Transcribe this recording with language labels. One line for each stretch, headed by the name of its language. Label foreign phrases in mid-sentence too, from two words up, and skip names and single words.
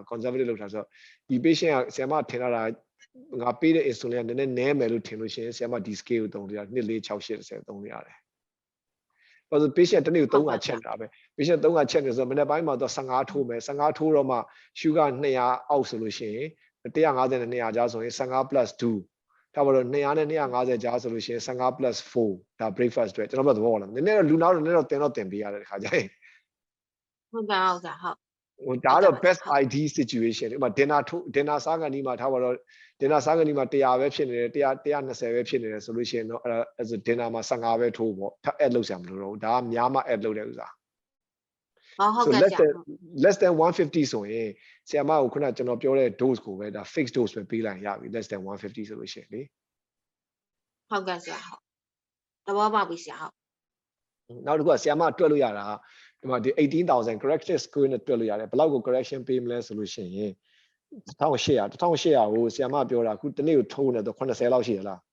Burmese: ဆိုတော့ဒီ patient ကဆရာမထင်တာငါပေးတဲ့ insulin ကနည်းနည်းနည်းမယ်လို့ထင်လို့ရှိရင်ဆရာမဒီ scale ကိုသုံးလို့ရတယ်2468သုံးလို့ရတယ်ဘာလို့ patient တနေ့ကို3ခါချက်တာပဲ patient 3ခါချက်နေဆိုတော့မနေ့ပိုင်းမှာတော့15ထိုးမယ်15ထိုးတော့မှ sugar 200အောက်ဆိုလို့ရှိရင်150နဲ့200ကြားဆိုရင်15 plus 2ဒါပါတော့200နဲ့250ကြားဆိုလို့ရှိရင်15 plus 4ဒါ breakfast တွေကျွန်တော်ပြောသဘောပေါက်လားနည်းနည်းတော့လူနောက်တော့နည်းနည်းတော့တင်ပေးရတယ်ဒီခါကျရင် ဟုတ်ကဲ့ဟုတ် ဟိုဒါတော့
English: best ideal situation
Burmese: ဥပမာ dinner စားကန်ဒီမှာထားပါတော့ dinner စားကန်ဒီမှာ100ပဲဖြစ်နေတယ်120ပဲဖြစ်နေတယ်ဆိုလို့ရှိရင်တော့အဲ့ဒါ dinner မှာ15ပဲထိုးပေါ့ထပ် add လုပ်စရာမလိုတော့ဘူးဒါကများမှ add လုပ်တဲ့ဥစ္စာ ဟုတ်ကဲ့ဆရာ
English: less than 150
Burmese: ဆိုရင်ဆရာမကိုခုနကျွန်တော်ပြောတဲ့ dose ကိုပဲဒါ
English: fixed dose
Burmese: ပဲပေးလိုက်ရပြီ
English: less than 150
Burmese: ဆိုလို့ရှိရင်လေ ဟုတ်ကဲ့ဆရာဟုတ်သဘောပေါက်ပြီဆရာဟုတ် နောက်တစ်ခုကဆရာမတွက်လို့ရတာဒီမှာဒီ18000
English: correction score
Burmese: နဲ့တွက်လို့ရတယ်ဘယ်လောက်ကို correction ပေးမလဲဆိုလို့ရှိရင်1800ကိုဆရာမပြောတာအခုတနေ့ကိုထိုးနေတော့80လောက်ရှိရလား